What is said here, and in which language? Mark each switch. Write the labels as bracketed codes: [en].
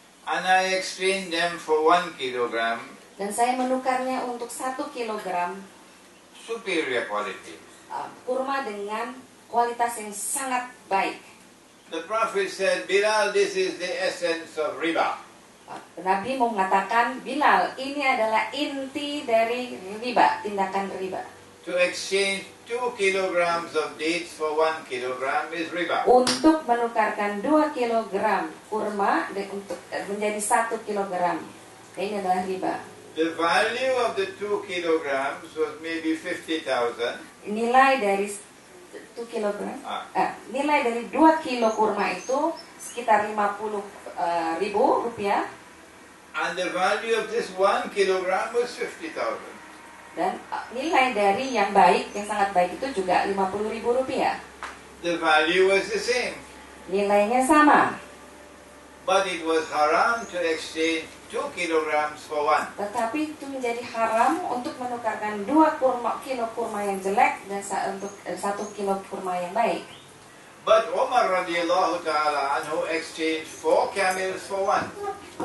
[en] And I exchanged them for 1 kilogram. [id] dan saya menukarnya untuk 1 kilogram [en] Superior quality. [id] kurma dengan kualitas yang sangat baik. [en] The Prophet said, Bilal, this is the essence of riba. [id] Nabi mau mengatakan, Bilal, ini adalah inti dari riba, tindakan riba. [en] To exchange 2 kilograms of dates for 1 kilogram is riba. [id] Untuk menukarkan 2 kilogram kurma untuk menjadi 1 kilogram, ini adalah riba. [en] The value of the 2 kilograms was maybe 50,000. [id] Nilai dari 2 kilogram. Ah. Nilai dari 2 kilo kurma itu sekitar 50 ribu rupiah. [en] And the value of this 1 kilogram was 50,000. [id] Dan nilai dari yang baik, yang sangat baik itu juga 50 ribu rupiah. [en] The value was the same. [id] Nilainya sama. [en] But it was haram to exchange 2 kilograms for 1. [id] Tetapi itu menjadi haram untuk menukarkan 2 kilo kurma yang jelek dan untuk 1 kilo kurma yang baik. [en] But Umar radiyallahu ta'ala anhu exchanged 4 camels for 1.